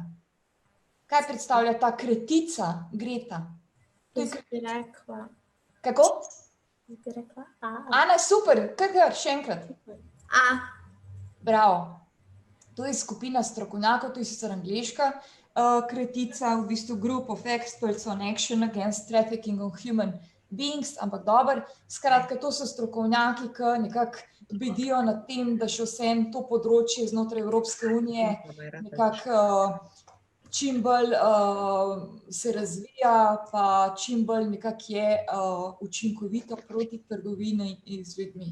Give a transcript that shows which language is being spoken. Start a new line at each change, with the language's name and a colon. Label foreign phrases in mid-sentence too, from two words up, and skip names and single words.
Slovenian: Kaj predstavlja ta kretica Greta? Jaz bi rekla. Kako? Jaz bi rekla A. Ana, super, kar še enkrat. A. Bravo. To je skupina strokovnjakov, to je sicer angleška kretica, v bistvu
English: Group of Experts on Action Against Trafficking of Human Beings,
Slovenian: ampak dobro, skratka, to so strokovnjaki, ki nekako bedijo nad tem, da še vseeno to področje znotraj Evropske unije nekako čim bolj se razvija, pa čim bolj nekako je učinkovito proti trgovini z ljudmi.